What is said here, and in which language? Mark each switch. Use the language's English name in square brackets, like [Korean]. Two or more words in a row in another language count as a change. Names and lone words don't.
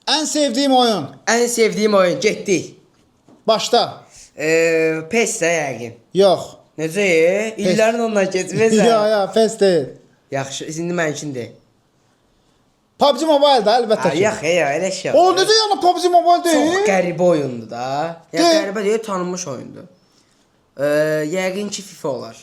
[Turkish] En sevdiğim oyun. En sevdiğim oyun. Getdik. Başta. [Azerbaijani] PES də yəqin. Yox. Necə? İllərin ondan keçməsən. ya, PES deyil. Yaxşı, indi mənkindir. PUBG Mobile da əlbəttə ki. Yox, elə şey. O necə yəni PUBG Mobile deyil? Çox qəribə oyundur da. Ya Deyil. qəribə deyil, tanınmış oyundur. Yəqin ki FIFA olar.